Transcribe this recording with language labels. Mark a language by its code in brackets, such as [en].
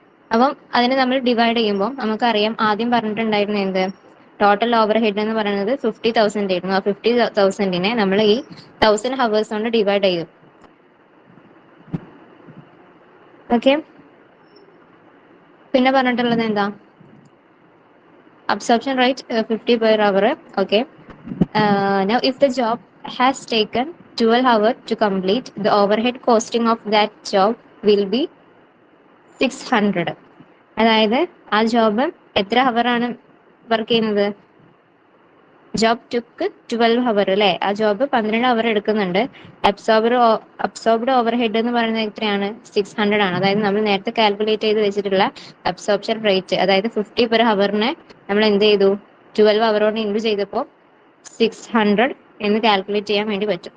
[ml] അപ്പം അതിനെ നമ്മൾ ഡിവൈഡ് ചെയ്യുമ്പോൾ നമുക്കറിയാം ആദ്യം പറഞ്ഞിട്ടുണ്ടായിരുന്നു എന്ത് ടോട്ടൽ ഓവർ ഹെഡ് എന്ന് പറയുന്നത് 50,000 ആയിരുന്നു. ആ 50,000നെ നമ്മൾ ഈ 1000 ഹവേഴ്സ് കൊണ്ട് ഡിവൈഡ് ചെയ്യും. ഓക്കെ, പിന്നെ പറഞ്ഞിട്ടുള്ളത് എന്താ absorption rate [en] 50 per hour. Okay, now if the job has taken 12 hours to complete, the overhead costing of that job will be 600. [ml] അതായത് ആ ജോബ് എത്ര ഹവർ ആണ് വർക്ക് ചെയ്യുന്നത് [en] job took 12 hour [ml] അല്ലേ, ആ ജോബ് 12 ഹവർ എടുക്കുന്നുണ്ട്. അബ്സോർബ്ഡ് ഓവർ ഹെഡ് എന്ന് പറയുന്നത് എത്രയാണ് 600 ആണ്. അതായത് നമ്മൾ നേരത്തെ കാൽക്കുലേറ്റ് ചെയ്ത് വെച്ചിട്ടുള്ള അബ്സോർപ്ഷൻ റേറ്റ്, അതായത് 50 പെർ ഹവറിനെ നമ്മൾ എന്ത് ചെയ്തു 12 ഹവറോട് ഇൻറ്റു ചെയ്തപ്പോൾ 600 എന്ന് കാൽക്കുലേറ്റ് ചെയ്യാൻ വേണ്ടി പറ്റും.